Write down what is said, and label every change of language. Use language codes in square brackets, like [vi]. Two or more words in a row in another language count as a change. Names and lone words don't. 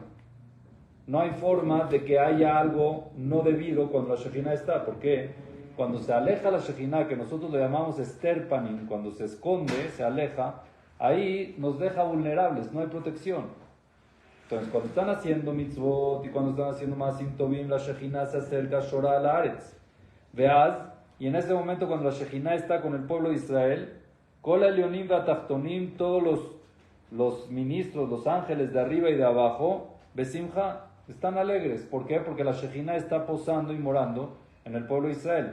[es] No hay forma de que haya algo no debido cuando la Shechina está. ¿Por qué? Cuando se aleja la Shechina, que nosotros le llamamos esterpanin, cuando se esconde, se aleja, ahí nos deja vulnerables, no hay protección. Entonces, cuando están haciendo mitzvot y cuando están haciendo [he] מעשים טובים, [es] la Shechina se acerca, [he] שורה על הארץ. [es] Veaz, y en ese momento cuando la Shechina está con el pueblo de Israel, [he] כל עליונים ותחתונים, [es] todos los ministros, los ángeles de arriba y de abajo, besimcha, están alegres. ¿Por qué? Porque la Shechina está posando y morando en el pueblo de Israel.